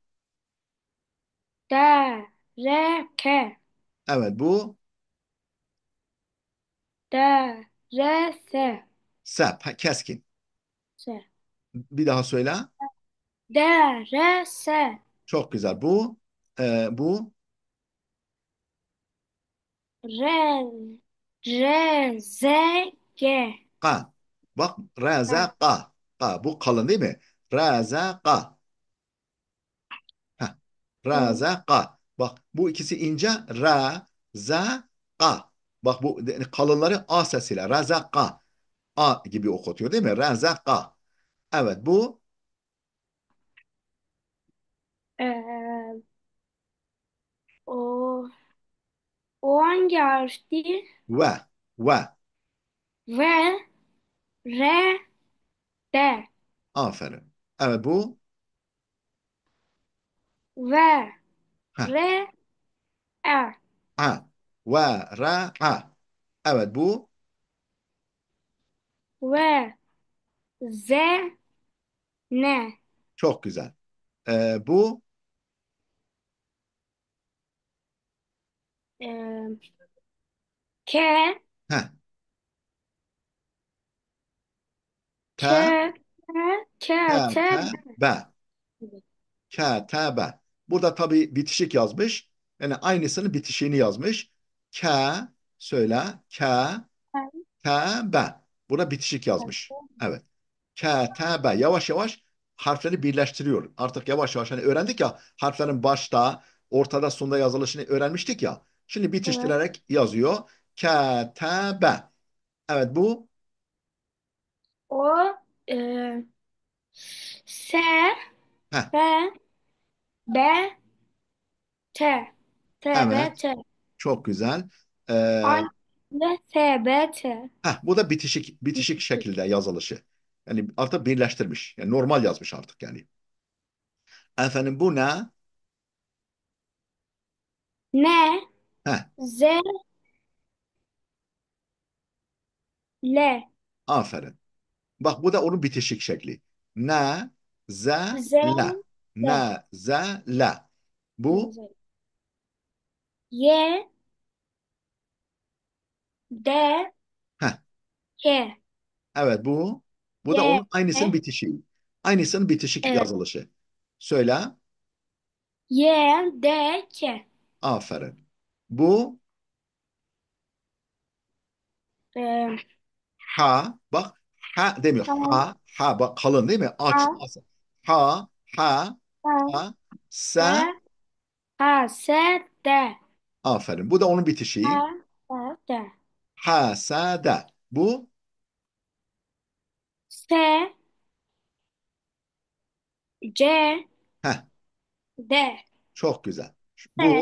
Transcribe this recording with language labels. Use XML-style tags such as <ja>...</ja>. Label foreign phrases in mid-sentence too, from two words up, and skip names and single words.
<ar>Dereke.</ar> <tr>Evet bu.</tr> <ar>Derese.</ar> <tr>Sep. Ha, keskin.</tr> <ar>Se.</ar> <tr>Bir daha söyle.</tr> <ar>Derese.</ar> <tr>Çok güzel. Bu.</tr> <ar>Re. Rezege.</ar> <tr>Ka. Bak. Ha,</tr> <ar>Reza ka. Ka.</ar> <tr>Bu kalın değil mi?</tr> <ar>Reza ka. Heh.</ar> <tr>evet.</tr> <ar>Ra, ka.</ar> <tr>Bak bu ikisi ince.</tr> <ar>Ra, za, ka.</ar> <tr>Bak bu kalınları A sesiyle.</tr> <ar>Ra, za, ka.</ar> <tr>A gibi okutuyor değil mi?</tr> <ar>Ra, za, ka.</ar> <tr>Evet bu Ee, o, o hangi harfti?</tr> <ar>ve. Ve. Ve. Re. De.</ar> <tr>Aferin. Evet bu</tr> <ar>Ve. ha. Re. E. A. Ve, ra, a.</ar> <tr>Evet bu</tr> <ar>Ve. Ze. Ne.</ar> <tr>çok güzel. Bu</tr> <ar>Ee, ke. ha. Te, Ke. Ke. te, Te. te, be. Ketebe.</ar> <tr>Burada tabii bitişik yazmış. Yani aynısının bitişiğini yazmış. Ke, söyle. Tebe. Burada bitişik yazmış. Evet. Ketebe. Yavaş yavaş harfleri birleştiriyor. Artık yavaş yavaş hani öğrendik ya harflerin başta, ortada, sonda yazılışını öğrenmiştik ya. Şimdi Evet. bitiştirerek yazıyor. Ketebe. Evet bu O.</tr> <ar>E, se. heh, Be. Be. T. T, B,</ar> <tr>Evet.</tr> <ar>T.</ar> <tr>Çok güzel. Ee, Aynı şekilde T, B, T. bu da bitişik şekilde yazılışı. Yani artık birleştirmiş. Yani normal yazmış artık yani. Efendim bu ne?</tr> <ar>N, Heh, Z, L.</ar> <tr>aferin. Bak bu da onun bitişik şekli.</tr> <ar>Ne, ze, Z, la. D. Ne, ze, la.</ar> <tr>Bu,</tr> <ar>Y, D, heh, K.</ar> <tr>evet bu. Bu da</tr> <ar>Y,</ar> <tr>onun aynısının bitişiği. Aynısının bitişik evet. yazılışı. Söyle.</tr> <ar>Y, D, K.</ar> <tr>Aferin. Bu, Ee, ha, bak, ha demiyor. tamam. Ha, ha, bak kalın değil mi? Aç,</tr> <ar>A, as. Ha, ha, A, ha, D, se, A, S, D.</ar> <tr>aferin. Bu da onun bitişiği.</tr> <ar>A, S, D. Ha, sa, da. Bu, S, C, heh, D.</ar> <tr>çok güzel.</tr> <ar>S,</ar>